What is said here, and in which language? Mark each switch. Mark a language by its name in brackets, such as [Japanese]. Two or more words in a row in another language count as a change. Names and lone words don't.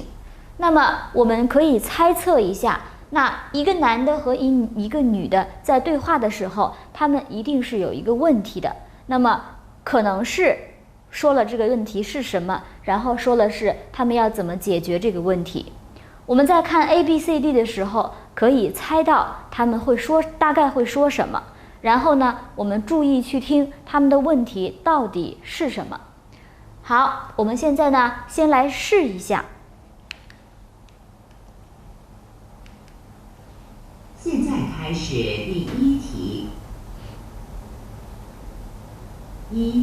[Chinese] 那麼我們可以猜測一下，那一個男的和一个女的在对話的時候，他們一定是有一個問題的。那麼可能是說了這個問題是什麼，然後說了是他們要怎麼解決這個問題。我們在看 A、B、C、D 的時候，可以猜到他們會說大概會說什麼，然後呢，我們注意去聽他們的問題到底是什麼。好，我們現在呢，先來試一下。現在開始第一題。1.